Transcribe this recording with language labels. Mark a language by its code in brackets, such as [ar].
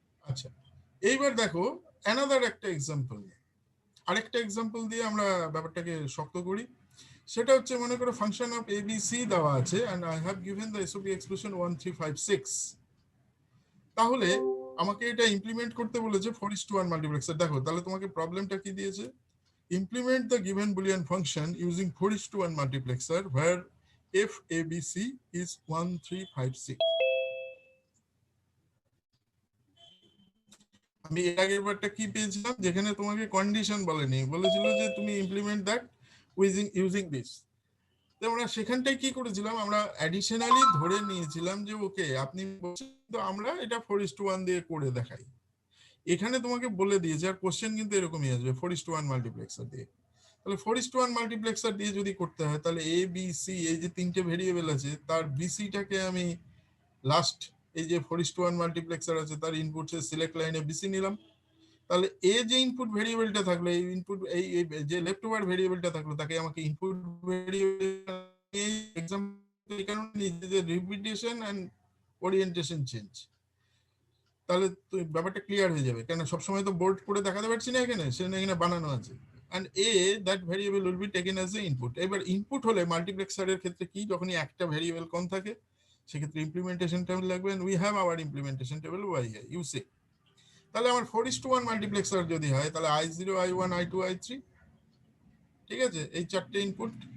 [bn] আচ্ছা, এইবার দেখো অ্যানাদার একটা এক্সাম্পল, আরেকটা এক্সাম্পল দিয়ে আমরা ব্যাপারটাকে শক্ত করি। সেটা হচ্ছে মনে করো ফাংশন অফ ABC দেওয়া আছে [en] and I have given the SOP expression [bn] 1, 3, 5, 6। তাহলে আমাকে এটা ইমপ্লিমেন্ট করতে বলেছে 4:1 মাল্টিপ্লেক্সার। দেখো তাহলে তোমাকে প্রবলেমটা কি দিয়েছে, [en] implement the given boolean function using 4:1 multiplexer where f ABC is 1, 3, 5, 6। [bn] আমি এর আগের বারটা কি পেয়েছিলাম, যেখানে তোমাকে কন্ডিশন বলেনি, বলেছিল যে তুমি [en] Implement that using this. [bn] তো আমরা সেখানটায় কি করেছিলাম, আমরা অ্যাডিশনালি ধরে নিয়েছিলাম যে ওকে আপনি বলছেন তো আমরা এটা 4:1 দিয়ে করে দেখাই। এখানে তোমাকে বলে দিয়েছে, আর কোশ্চেন কিন্তু এরকমই আসবে 4:1 মাল্টিপ্লেক্সার দিয়ে। তাহলে 4:1 মাল্টিপ্লেক্সার দিয়ে যদি করতে হয় তাহলে এ বি সি এই যে তিনটে ভেরিয়েবল আছে তার বিসিটাকে আমি লাস্ট এই যে 4:1 মাল্টিপ্লেক্সার আছে তার ইনপুট সিলেক্ট লাইনে বিসি নিলাম, তাহলে এ যে ইনপুট ভেরিয়েবলটা থাকলো, এই ইনপুট এই যে লেফট ওভার ভেরিয়েবলটা থাকলো তাকে আমাকে ইনপুট ভেরিয়েবল এক্সাম্পল এই কারণে নিয়েছি যে রিপিটেশন এন্ড ওরিয়েন্টেশন চেঞ্জ। তাহলে ব্যাপারটা ক্লিয়ার হয়ে যাবে, কেন সবসময় তো বোর্ড করে দেখাতে পারছি না, এখানে সেখানে এখানে বানানো আছে। [en] and a that variable will be taken as the input। [bn] এবার ইনপুট হলে মাল্টিপ্লেক্সারের ক্ষেত্রে কি, যখনই একটা ভেরিয়েবল কম থাকে সেক্ষেত্রে ইমপ্লিমেন্টেশন টেবিল লাগবে, [en] and we have our implementation table y here you see। [bn] তাহলে আমার 4:1 মাল্টিপ্লেক্সার যদি হয় তাহলে i0 i1 i2 i3, ঠিক আছে, এই চারটে ইনপুট।